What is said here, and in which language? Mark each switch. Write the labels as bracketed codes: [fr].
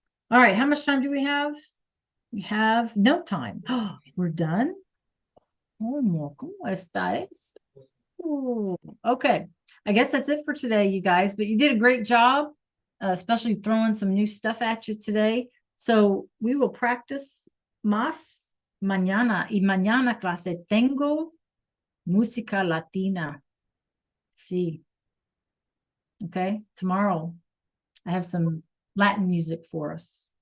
[en] All right, how much time do we have? We have no time. We're done. [es] ¿Cómo estáis? [en] Ooh, okay, I guess that's it for today, you guys, but you did a great job, especially throwing some new stuff at you today. So we will practice [es] más mañana. Y mañana clase tengo música latina. Sí. [en] Okay, tomorrow I have some Latin music for us.